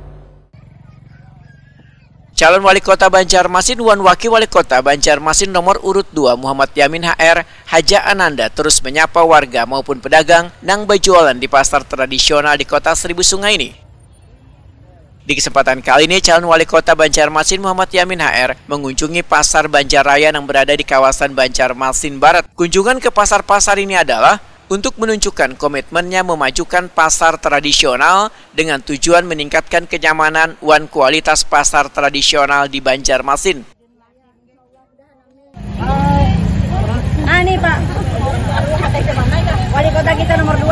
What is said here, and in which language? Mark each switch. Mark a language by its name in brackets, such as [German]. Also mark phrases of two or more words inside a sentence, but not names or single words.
[Indonesian] Calon Wali Kota Banjarmasin wan Wakil Wali Kota Banjarmasin nomor urut 2 Muhammad Yamin HR Hajah Ananda terus menyapa warga maupun pedagang nang berjualan di pasar tradisional di Kota Seribu Sungai ini. Di kesempatan kali ini calon Wali Kota Banjarmasin Muhammad Yamin HR mengunjungi Pasar Banjar Raya yang berada di kawasan Banjarmasin Barat. Kunjungan ke pasar-pasar ini adalah untuk menunjukkan komitmennya memajukan pasar tradisional dengan tujuan meningkatkan kenyamanan dan kualitas pasar tradisional di Banjarmasin. Nih Pak, Wali Kota kita nomor 2.